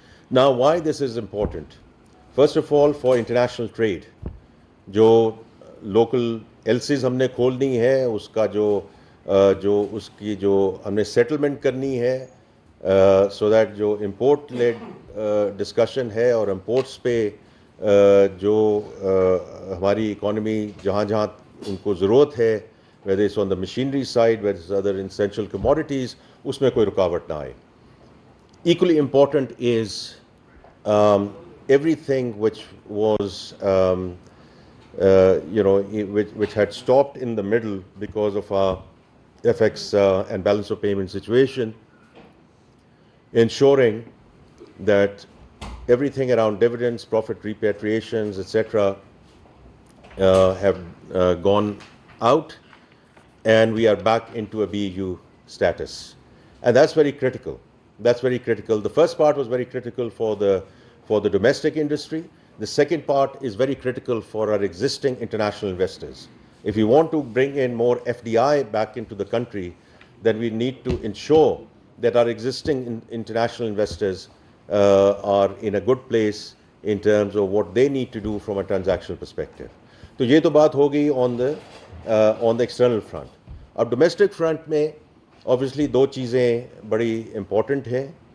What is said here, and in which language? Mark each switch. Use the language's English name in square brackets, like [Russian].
[English] Now, why this is important? First of all, for international trade, [Urdu] جو local ایلسیز ہم نے کھولنی ہے, اس کا جو اس کی جو ہم نے سیٹلمنٹ کرنی ہے, [English] so that [Urdu] جو امپورٹ لیڈ ڈسکشن ہے اور امپورٹس پہ جو ہماری اکانومی جہاں جہاں ان کو ضرورت ہے, [English] whether it's on the machinery side, whether it's other essential commodities, [Urdu] اس میں کوئی رکاوٹ نہ آئے. [English] Equally important is everything which was which had stopped in the middle because of our FX and balance of payment situation, ensuring that everything around dividends, profit repatriations, etc. Have gone out, and we are back into a BEU status. And that's very critical. That's very critical. The first part was very critical for the domestic industry. The second part is very critical for our existing international investors. If we want to bring in more FDI back into the country, then we need to ensure that our existing international investors are in a good place in terms of what they need to do from a transactional perspective. [Urdu] تو یہ تو بات ہو گئی [English] on the external front. [Urdu] اب domestic front میں obviously 2 چیزیں بڑی important ہیں.